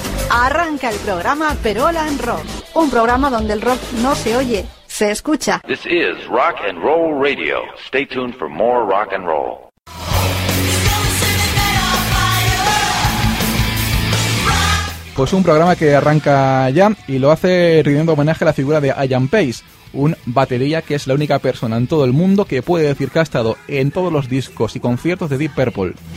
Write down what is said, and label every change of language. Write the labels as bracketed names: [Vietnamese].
[Spanish] Arranca el programa Perola en Rock, un programa donde el rock no se oye, se escucha. [English] This is Rock and Roll Radio. Stay tuned for more rock and roll. [Spanish] Pues un programa que arranca ya y lo hace rindiendo homenaje a la figura de Ian Paice, un batería que es la única persona en todo el mundo que puede decir que ha estado en todos los discos y conciertos de Deep Purple.